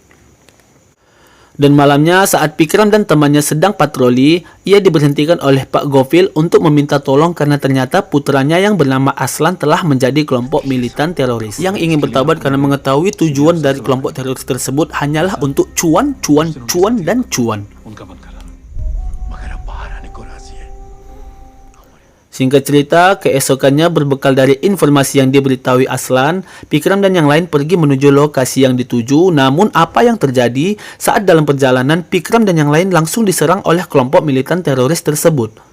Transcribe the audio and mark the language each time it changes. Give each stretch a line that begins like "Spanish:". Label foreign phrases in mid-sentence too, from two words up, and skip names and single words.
Indonesian: Dan malamnya saat Pikram dan temannya sedang patroli, ia diberhentikan oleh Pak Gofil untuk meminta tolong karena ternyata putranya yang bernama Aslan telah menjadi kelompok militan teroris yang ingin bertaubat karena mengetahui tujuan dari kelompok teroris tersebut hanyalah untuk cuan, dan cuan.
Hindi: उनका मन करा मगर अब बाहर आने को राजी है।
Indonesian: Singkat cerita, keesokannya berbekal dari informasi yang diberitahui Aslan, Pikram dan yang lain pergi menuju lokasi yang dituju. Namun apa yang terjadi saat dalam perjalanan, Pikram dan yang lain langsung diserang oleh kelompok militan teroris tersebut.